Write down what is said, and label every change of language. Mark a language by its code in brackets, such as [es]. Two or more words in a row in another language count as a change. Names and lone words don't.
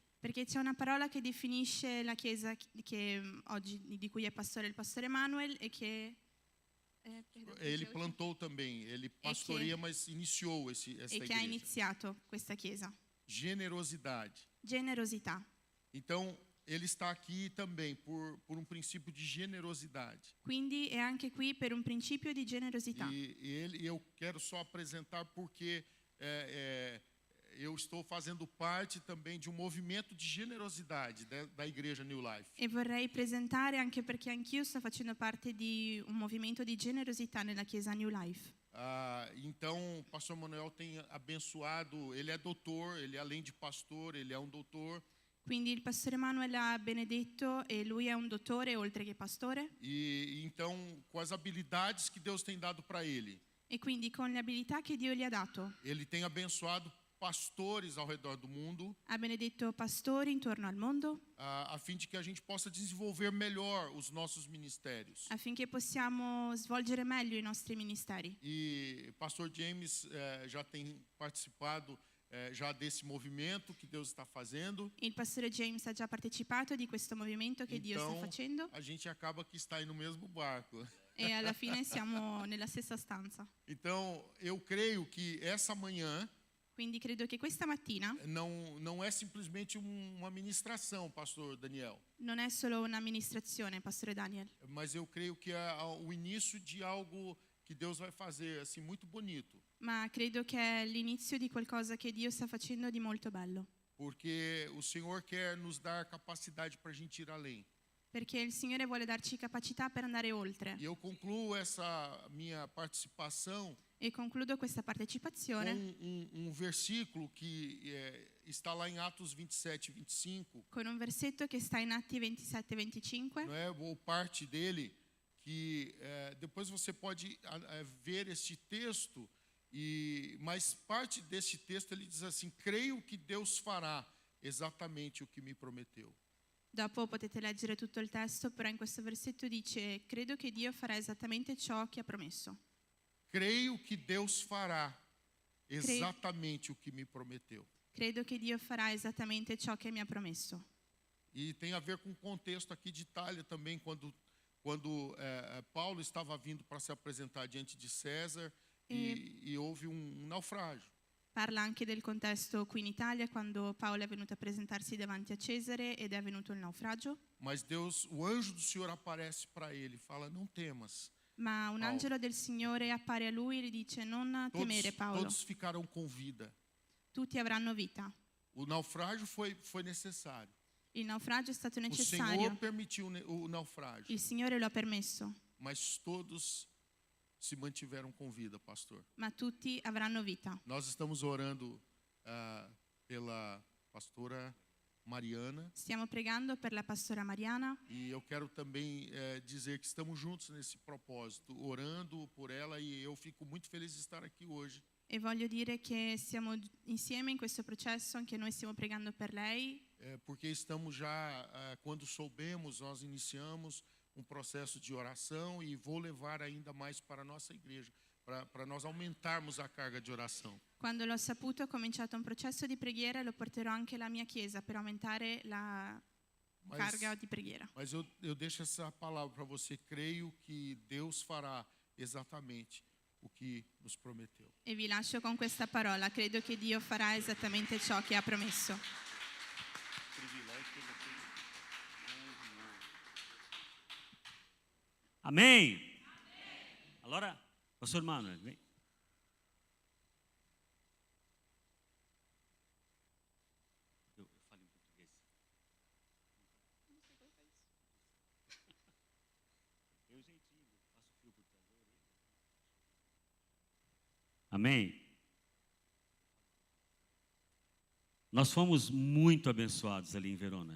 [it] Perché c'è una parola che definisce la chiesa che oggi, di cui è pastore il Pastore Emanuel e che... [pt] Ele plantou também, ele pastoreia, mas iniciou esta [it] e che ha [pt] igreja. [it] iniziato questa chiesa. [pt] Generosidade. [it] Generosità. [pt] Então, ele está aqui também por um princípio de generosidade. [it] Quindi è anche qui per un principio di generosità. [pt] E eu quero só apresentar porque eu estou fazendo parte também de um movimento de generosidade da Igreja New Life. [it] E vorrei presentare anche perché anch'io sto facendo parte di un movimento di generosità nella chiesa New Life. [pt] Então, o Pastor Manuel tem abençoado, ele é doutor, ele além de pastor, ele é um doutor. [it] Quindi il Pastore Emanuel ha benedetto e lui è un dottore oltre che pastore. [pt] E então, com as habilidades que Deus tem dado para ele, [it] E quindi con le abilità che Dio gli ha dato, [pt] ele tem abençoado pastores ao redor do mundo, [it] ha benedetto pastori intorno al mondo [pt] a fim de que a gente possa desenvolver melhor os nossos ministérios. [it] affinché possiamo svolgere meglio i nostri ministeri. [pt] E Pastor James já tem participado já desse movimento que Deus está fazendo. [it] Il Pastore James ha già partecipato di questo movimento che Dio sta [pt] Então, [it] facendo [pt] a gente acaba que está aí no mesmo barco. [it] e alla fine siamo nella stessa stanza. [pt] Então, eu creio que essa manhã [it] Quindi credo che questa mattina [pt] não é simplesmente uma ministração, Pastor Daniel, [it] non è solo un'amministrazione, Pastore Daniel, [pt] mas eu creio que é o início de algo que Deus vai fazer assim muito bonito, [it] ma credo che è l'inizio di qualcosa che Dio sta facendo di molto bello, [pt] porque o Senhor quer nos dar capacidade para a gente ir além. [it] perché il Signore vuole darci capacità per andare oltre. [pt] E eu concluo essa minha participação [it] E concludo questa partecipazione [pt] com um versículo que está lá em Atos 27, 25, [it] con un versetto che sta in Atti 27-25, [pt] não é? Ou parte dele, que depois você pode ver este texto, mas parte deste texto ele diz assim: creio que Deus fará exatamente o que me prometeu. [it] Dopo potete leggere tutto il testo, però in questo versetto dice: credo che Dio farà esattamente ciò che ha promesso. [pt] Creio que Deus fará exatamente o que me prometeu. [it] Credo che Dio farà esattamente ciò che mi ha promesso. [pt] E tem a ver com o contexto aqui de Itália também, quando Paulo estava vindo para se apresentar diante de César e houve um naufrágio. [it] Parla anche del contesto qui in Italia, quando Paolo è venuto a presentarsi davanti a Cesare ed è avvenuto il naufragio. [pt] Mas Deus, o anjo do Senhor aparece para ele e fala: não temas, [it] Ma un Paolo. angelo del Signore appare a lui e gli dice: non temere, Paolo, [pt] Todos ficaram com vida. [it] tutti avranno vita. [pt] O naufrágio foi necessário. [it] Il naufragio è stato [pt] O Senhor [it] necessario, [pt] permitiu o naufrágio, [it] il Signore lo ha permesso, [pt] mas todos se mantiveram com vida, pastor. [it] ma tutti avranno vita. [pt] Nós estamos orando pela pastora Mariana [it] Stiamo pregando per la pastora Mariana [pt] e eu quero também dizer que estamos juntos nesse propósito, orando por ela, e eu fico muito feliz de estar aqui hoje. [it] e voglio dire che siamo insieme in questo processo, anche noi stiamo pregando per lei, [pt] Porque estamos já, quando soubemos, nós iniciamos um processo de oração e vou levar ainda mais para a nossa igreja, para nós aumentarmos a carga de oração. [it] Quando l'ho saputo ho cominciato un processo di preghiera e lo porterò anche alla mia chiesa per aumentare la carga di preghiera. [pt] Mas eu deixo essa palavra para você, creio que Deus fará exatamente o que nos prometeu. [it] E vi lascio con questa parola, credo che Dio farà esattamente ciò che ha promesso. [pt] Amém? [it] Allora, [pt] Pastor Manuel, vem. Eu falo em português. Eu jeitinho, passo o fio por trás da orelha. Amém? Nós fomos muito abençoados ali em Verona.